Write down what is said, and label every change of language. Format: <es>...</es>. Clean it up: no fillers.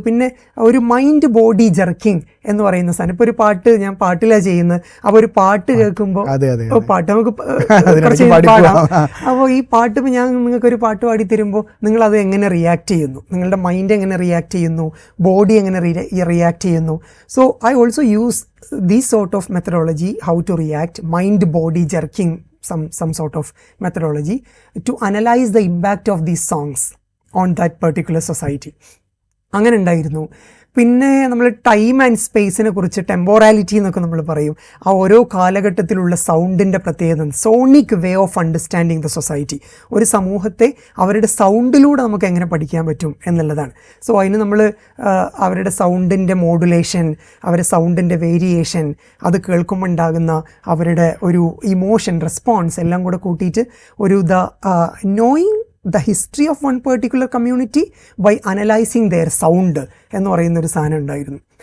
<ml>പിന്നെ ഒരു mind body jerking എന്ന് പറയുന്ന സാധനം. ഇപ്പോൾ ഒരു പാട്ട് ഞാൻ പാട്ടിലാണ് ചെയ്യുന്നത്. അപ്പോൾ ഒരു പാട്ട് കേൾക്കുമ്പോൾ പാട്ട് നമുക്ക് പാടാം. അപ്പോൾ ഈ പാട്ട് ഇപ്പോൾ ഞാൻ നിങ്ങൾക്കൊരു പാട്ട് പാടി തരുമ്പോൾ നിങ്ങളത് എങ്ങനെ റിയാക്ട് ചെയ്യുന്നു, നിങ്ങളുടെ മൈൻഡ് എങ്ങനെ റിയാക്ട് ചെയ്യുന്നു, ബോഡി എങ്ങനെ റിയാക്ട് ചെയ്യുന്നു.</ml> <en>So I also use these sort of methodology, how to react, mind body jerking, some sort of methodology to analyze the impact of these songs on that particular society.</en> <ml>അങ്ങനെ ഉണ്ടായിരുന്നു. പിന്നെ നമ്മൾ time and സ്പേസിനെ കുറിച്ച്, ടെമ്പോറാലിറ്റി എന്നൊക്കെ നമ്മൾ പറയും. ആ ഓരോ കാലഘട്ടത്തിലുള്ള സൗണ്ടിൻ്റെ പ്രത്യേകത,</ml> <en>Sonic way of understanding the society.</en> <ml>ഒരു സമൂഹത്തെ അവരുടെ സൗണ്ടിലൂടെ നമുക്ക് എങ്ങനെ പഠിക്കാൻ പറ്റും എന്നുള്ളതാണ്. സോ അതിന് നമ്മൾ അവരുടെ സൗണ്ടിൻ്റെ മോഡുലേഷൻ, അവരുടെ സൗണ്ടിൻ്റെ വേരിയേഷൻ, അത് കേൾക്കുമ്പോൾ ഉണ്ടാകുന്ന അവരുടെ ഒരു ഇമോഷൻ റെസ്പോൺസ് എല്ലാം കൂടെ കൂട്ടിയിട്ട് ഒരു knowing</ml> <en>the history of one particular community by analyzing their sound</en> <ml>എന്ന് പറയുന്നൊരു സാധനം ഉണ്ടായിരുന്നു.</ml>